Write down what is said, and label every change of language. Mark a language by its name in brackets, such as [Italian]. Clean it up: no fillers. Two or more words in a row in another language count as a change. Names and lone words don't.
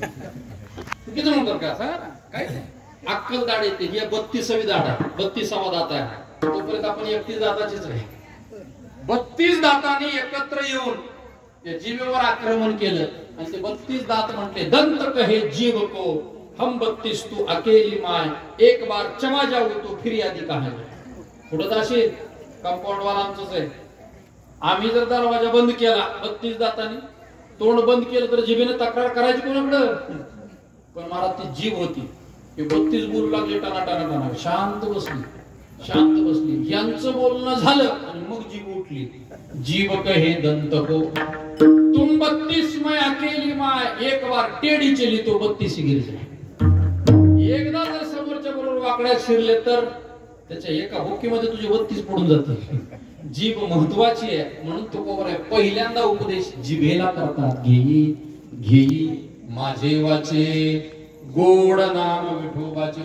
[Marathi] चुकीचं म्हणतात का? काय अक्कल दाढ येते, ही 32वी दाढ आहे, 32वा दात आहे. तोपर्यंत आपण 31 दाताचीच आहे. 32 दातांनी एकत्र येऊन त्या जीवेवर आक्रमण केलं आणि ते 32 दात म्हटले, [Hindi] दंत कहे जीव को हम 32 तू अकेली माय, एक बार चमा जाऊ तो फिर्यादी कहा जाए. [Marathi] पुढे असे कंपाऊंड वाला आमचंच आहे. आम्ही जर दरवाजा बंद केला 32 दातांनी, तोंड बंद केलं तर जिभेने तक्रार करायची कोणाकडं? पण महाराज ती जीभ होती, हे 32 बोलू लागले, टाना टाना टाना, शांत बसली. यांचं बोलणं झालं आणि मग जीभ उठली. [Hindi] जीभ कहे दंत को तुम 32 मैं अकेली माय, एक बार टेढ़ी चली तो 32 गिर जाए. [Marathi] एकदा जर समोरच्या बरोबर वाकड्यात शिरले तर त्याच्या एका भोकीमध्ये तुझे 32 पडून जाते. जीभ महत्वाची आहे, म्हणून तो बरोबर आहे. पहिल्यांदा उपदेश जिभेला करतात, घेई माझे वाचे गोड नाम विठोबाचे.